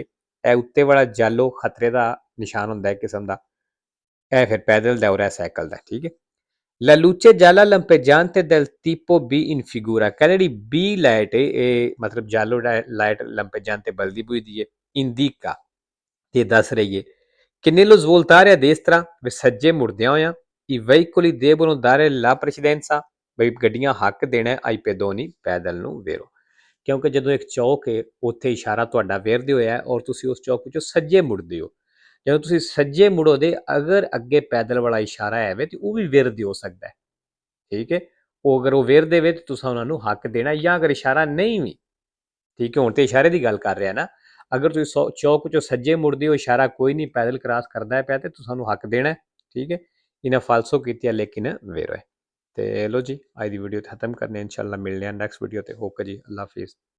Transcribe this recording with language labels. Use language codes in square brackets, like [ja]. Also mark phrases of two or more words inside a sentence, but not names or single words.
[pa] ਇਹ ਉੱਤੇ ਵਾਲਾ ਜਾਲੋ ਖਤਰੇ ਦਾ ਨਿਸ਼ਾਨ ਹੁੰਦਾ ਹੈ ਕਿਸਮ ਦਾ ਇਹ ਫਿਰ ਪੈਦਲ ਦਾ ਔਰ ਇਹ ਸਾਈਕਲ ਦਾ ਠੀਕ ਹੈ [it] La luce gialla lampeggiante del tipo B in figura [pa] ਕਹਿੰਦੇ ਜਿਹੜੀ B ਲਾਈਟ ਹੈ ਇਹ ਮਤਲਬ ਜਾਲੋ ਲਾਈਟ lampeggiante ਬਲਦੀ ਬੁਝਦੀ ਹੈ indica ਤੇ ਦੱਸ ਰਹੀ ਹੈ [it] che nello svoltare a destra [pa] ਵੀ ਸੱਜੇ ਮੁੜਦਿਆਂ ਹੋਇਆਂ [it] i veicoli devono dare la precedenza [pa] ਬਈ ਗੱਡੀਆਂ ਹੱਕ ਦੇਣਾ [it] ai pedoni [pa] ਪੈਦਲ ਨੂੰ ਵੇਰੋ ਕਿਉਂਕਿ ਜਦੋਂ ਇੱਕ ਚੌਕ ਹੈ ਉੱਥੇ ਇਸ਼ਾਰਾ ਤੁਹਾਡਾ ਵੇਰਦੇ ਹੋਇਆ ਹੈ ਔਰ ਤੁਸੀਂ ਉਸ ਚੌਕ ਵਿੱਚੋਂ ਸੱਜੇ ਮੁੜਦੇ ਹੋ ਜਦੋਂ ਤੁਸੀਂ ਸੱਜੇ ਮੁੜੋਦੇ ਅਗਰ ਅੱਗੇ ਪੈਦਲ ਵਾਲਾ ਇਸ਼ਾਰਾ ਹੈ ਵੇ ਤੇ ਉਹ ਵੀ ਵਿਰਧ ਹੋ ਸਕਦਾ ਹੈ ਠੀਕ ਹੈ ਉਹ ਅਗਰ ਉਹ ਵਿਰਦੇ ਵੇ ਤੇ ਤੁਸੀਂ ਉਹਨਾਂ ਨੂੰ ਹੱਕ ਦੇਣਾ ਜਾਂ ਅਗਰ ਇਸ਼ਾਰਾ ਨਹੀਂ ਵੀ ਠੀਕ ਹੈ ਹੁਣ ਤੇ ਇਸ਼ਾਰੇ ਦੀ ਗੱਲ ਕਰ ਰਿਹਾ ਨਾ ਅਗਰ ਤੁਸੀਂ ਚੌਕ ਚੋਂ ਸੱਜੇ ਮੁੜਦੇ ਹੋ ਇਸ਼ਾਰਾ ਕੋਈ ਨਹੀਂ ਪੈਦਲ ਕ੍ਰਾਸ ਕਰਦਾ ਪਿਆ ਤੇ ਤੁਸੀਂ ਉਹਨੂੰ ਹੱਕ ਦੇਣਾ ਠੀਕ ਹੈ ਇਹਨਾਂ ਫਾਲਸੋ ਕੀਤੀ ਲੇਕਿਨ ਵੇਰੋ ਹੈ ਤੇ ਲੋ ਜੀ ਅੱਜ ਦੀ ਵੀਡੀਓ ਖਤਮ ਕਰਨੇ ਇਨਸ਼ਾਅੱਲਾ ਮਿਲਦੇ ਹਾਂ [en] next video [pa] ਤੇ ਓਕੇ ਜੀ [ar] الله حافظ